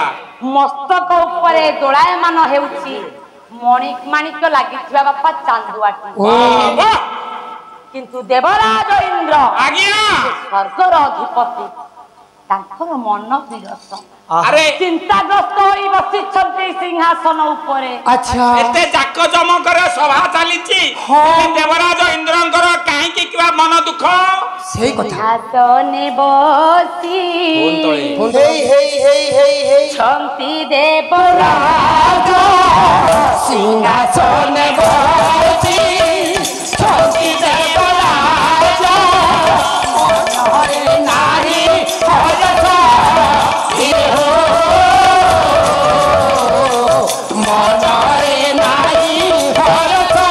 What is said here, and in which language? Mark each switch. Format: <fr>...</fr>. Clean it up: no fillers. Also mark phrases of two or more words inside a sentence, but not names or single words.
<or>ମସ୍ତକ ଉପରେ ଦୋଳାୟମାନ ହେଉଛି ମଣିକ ମାଣିକ ଲାଗିଥିବା ବାପା ଚାନ୍ଦୁଆଟି କିନ୍ତୁ ଦେବରାଜ ଇନ୍ଦ୍ର आज्ञा ସ୍ୱର୍ଗର ଅଧିପତି ତାଙ୍କର ମନ ବିରସ अरे ଚିନ୍ତାଗ୍ରସ୍ତ ହୋଇ ବସିଛନ୍ତି ସିଂହାସନ ଉପରେ अच्छा ଏତେ ଜାକ ଜମକର ସଭା ଚାଲିଛି ଦେବରାଜ ଇନ୍ଦ୍ରଙ୍କର କାହିଁ କି କିବା ମନ ଦୁଃଖ ସହି କଥା ସିଂହାସନେ ବସି हे ଛନ୍ତି ଦେବରାଜ ସିଂହାସନେ ବସି ଛନ୍ତି ଦେବରାଜ ମନୋହରେ ନାରୀ ହରସ ମନୋହରେ ନାରୀ ହରସ</or>